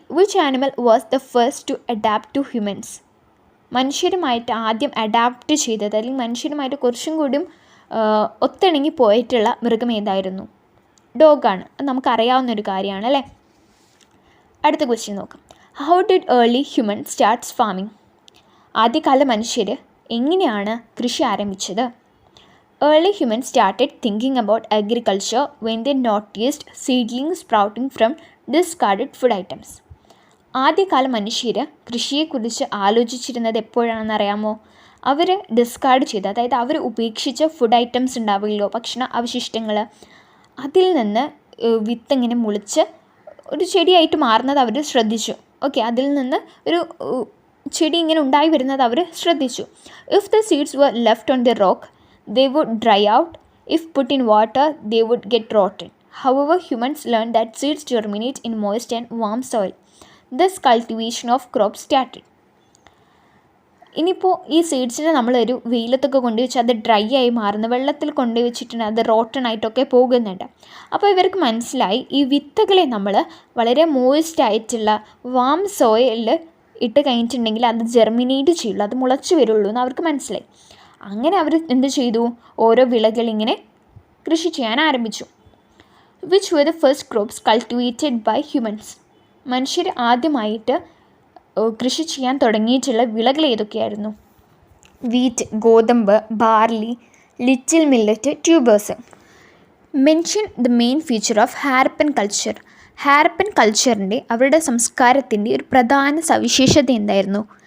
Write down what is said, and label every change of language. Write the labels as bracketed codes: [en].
[en] Which animal was the first to adapt to humans. [ml] മനുഷ്യരുമായിട്ട് ആദ്യം adapt ചെയ്തത്, അല്ലെങ്കിൽ മനുഷ്യരുമായിട്ട് കുറച്ചും കൂടിയും ഒത്തിണങ്ങി പോയിട്ടുള്ള മൃഗം ഏതായിരുന്നു? ഡോഗാണ്. അത് നമുക്കറിയാവുന്നൊരു കാര്യമാണ് അല്ലേ. അടുത്ത ക്വസ്റ്റ്യൻ നോക്കാം. [en] How did early human starts farming. [ml] ആദ്യകാല മനുഷ്യർ എങ്ങനെയാണ് കൃഷി ആരംഭിച്ചത്? [en] Early humans started thinking about agriculture when they noticed seedlings sprouting from discarded food items. [ml] ആദ്യകാല മനുഷ്യർ കൃഷിയെക്കുറിച്ച് ആലോചിച്ചിരുന്നത് എപ്പോഴാണെന്ന് അറിയാമോ? അവർ ഡിസ്കാർഡ് ചെയ്ത്, അതായത് അവർ ഉപേക്ഷിച്ച ഫുഡ് ഐറ്റംസ് ഉണ്ടാവുമല്ലോ, ഭക്ഷണ അവശിഷ്ടങ്ങൾ, അതിൽ നിന്ന് വിത്ത് ഇങ്ങനെ മുളിച്ച് ഒരു ചെടിയായിട്ട് മാറുന്നത് അവർ ശ്രദ്ധിച്ചു. ഓക്കെ, അതിൽ നിന്ന് ഒരു ചെടി ഇങ്ങനെ ഉണ്ടായി വരുന്നത് അവർ ശ്രദ്ധിച്ചു. [en] If the seeds were left on the rock, they would dry out. If put in water, they would get rotten. However, humans learned that seeds germinate in moist and warm soil. Thus, cultivation of crops started. [ml] ഇനിയിപ്പോൾ ഈ സീഡ്സിനെ നമ്മളൊരു വെയിലത്തൊക്കെ കൊണ്ടുവച്ച് അത് dry ആയി മാറുന്ന, വെള്ളത്തിൽ കൊണ്ടുവച്ചിട്ടുണ്ട് അത് rotten ആയിട്ടൊക്കെ പോകുന്നുണ്ട്. അപ്പോൾ ഇവർക്ക് മനസ്സിലായി ഈ വിത്തുകളെ നമ്മൾ വളരെ മോയിസ്റ്റ് ആയിട്ടുള്ള വാം സോയിലിൽ ഇട്ട് കഴിഞ്ഞിട്ടുണ്ടെങ്കിൽ അത് ജെർമിനേറ്റ് ചെയ്യുള്ളൂ, അത് മുളച്ച് വരുള്ളൂ എന്ന് അവർക്ക് മനസ്സിലായി. അങ്ങനെ അവർ എന്ത് ചെയ്തു? ഓരോ വിളകളിങ്ങനെ കൃഷി ചെയ്യാൻ ആരംഭിച്ചു. [en] Which were the first crops cultivated by humans. [ml] മനുഷ്യർ ആദ്യമായിട്ട് കൃഷി ചെയ്യാൻ തുടങ്ങിയിട്ടുള്ള വിളകൾ ഏതൊക്കെയായിരുന്നു? വീറ്റ്, ഗോതമ്പ്, barley, little millet, tubers. [en] Mention the main feature of Harappan culture. [ml] Harappan കൾച്ചറിൻ്റെ, അവരുടെ സംസ്കാരത്തിൻ്റെ ഒരു പ്രധാന സവിശേഷത എന്തായിരുന്നു?